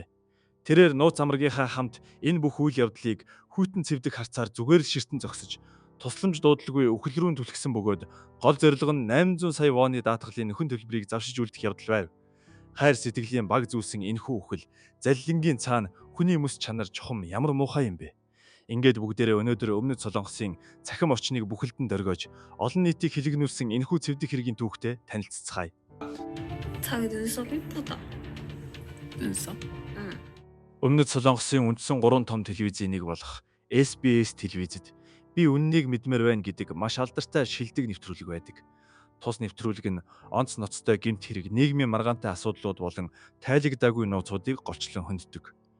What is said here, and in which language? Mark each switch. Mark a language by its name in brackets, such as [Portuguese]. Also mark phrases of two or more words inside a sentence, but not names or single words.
[Mongolian] Тэрээр нууц амрагийнхаа хамт энэ бүх үйл явдлыг хүйтэн цэвдэг харцаар зүгээр л ширтэн зогсож, тусламж дуудлагүй үхэл рүү түлхсэн бөгөөд гол зорилго нь 800 сая воны даатгалын нөхөн төлбөрийг завшиж үлдэх явдал байв. Хайр сэтгэлийн баг зүйлсэн энэхүү үхэл заллингийн цаана хүний мэс чанар чухам ямар муухай юм бэ? Ингээд бүгдээрээ өнөөдөр өмнөд Солонгосын цахим орчныг бүхэлдэн дөргиож, олон нийтийг хилэгнүүлсэн энэхүү цэвдэг хэргийн түүхтэй танилццгаая. [Korean] 자기 눈썹 이쁘다. 눈썹? 응. [Mongolian] Өмнөд Солонгосын үндсэн 3 том телевизийн нэг болох SBS телевизэд би үннийг мэдмээр байна гэдэг маш алдартай шилдэг нэвтрүүлэг байдаг. Тус нэвтрүүлэг нь онц ноцтой гэмт хэрэг, нийгмийн маргаантай асуудлууд болон тайлагдаагүй нууцуудыг голчлон хөнддөг.